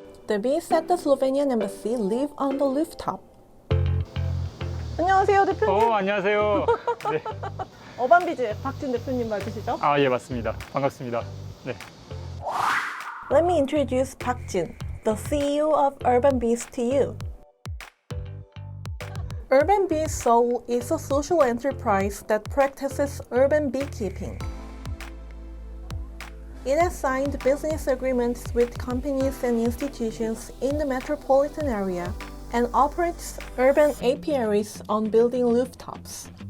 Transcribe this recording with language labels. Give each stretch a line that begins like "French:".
English: The bees at the Slovenian embassy live on the rooftop.
Korean: 안녕하세요, 대표님. 안녕하세요. 네. 어반비즈 박진 대표님 맞으시죠? 예, 맞습니다. 반갑습니다. 네.
English: Let me introduce Park Jin, the CEO of Urban Bees to you. Urban Bees Seoul is a social enterprise that practices urban beekeeping. It has signed business agreements with companies and institutions in the metropolitan area and operates urban apiaries on building rooftops.